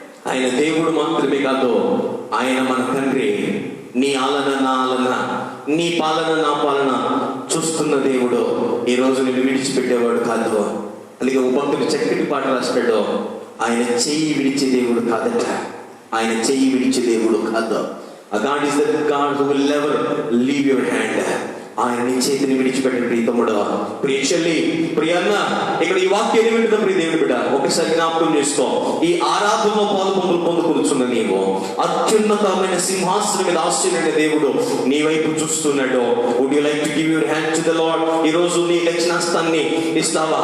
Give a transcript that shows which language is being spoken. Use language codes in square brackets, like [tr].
[te] ఆయన దేవుడు మాత్రమే కాదు, ఆయన మన తండ్రి. నీ ఆలన నా ఆలన, నీ పాలన నా పాలన చూస్తున్న దేవుడు. ఈ రోజు నిన్ను విడిచిపెట్టేవాడు కాదు. అలాగే భక్తుడు చక్కటి పాట రాస్తాడు, ఆయన చెయ్యి విడిచే దేవుడు కాదట. ఆయన చెయ్యి విడిచే దేవుడు కాదు. [en] God is the God who will never leave your hand. [te] ఆయన నీ చేతిని విడిచిపెట్టిన తమ్ముడు, ప్రియ చెల్లి, ప్రియ అన్న, ఇక్కడ ఈ వాక్యాన్ని వింటున్న ప్రియ దేవుని బిడ్డ, ఒకసారి జ్ఞాపకం చేసుకో. ఈ ఆరాధనలో పొందుకున్న నీవు అత్యున్నతమైన సింహాసనం మీద ఆశ్చర్యమైన దేవుడు నీ వైపు చూస్తున్నాడు. [en] Would you like to give your hand to the Lord? [te] ఈ రోజు నీ దక్షిణాస్తాన్ని ఇస్తావా?